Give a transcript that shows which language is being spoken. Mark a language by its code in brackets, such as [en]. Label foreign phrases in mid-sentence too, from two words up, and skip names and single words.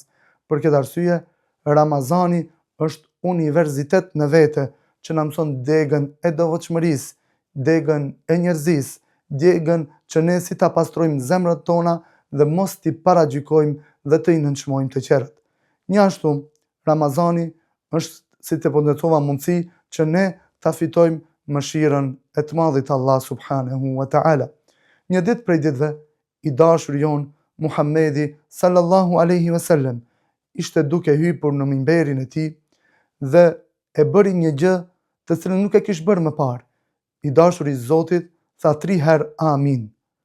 [sq] Për këtë arsye, Ramazani është universitet në vete që na mëson degën e devotshmërisë, degën e njerëzisë, degën që ne si ta pastrojmë zemrat tona dhe mos t'i paragjykojmë dhe të i nënçmojmë të tjerët. Njashtu, Ramazani është, si të potencova, mundësi që ne ta fitojmë mëshirën e të madhit Allah [ar] سبحانه وتعالى. [sq] Një ditë prej ditëve, i dashur jon Muhammedi [ar] صلى الله عليه وسلم [sq] ishte duke hypur në minberin e tij dhe e bëri një gjë të cilën nuk e kishte bërë më parë. I dashuri i Zotit tha 3 herë amin.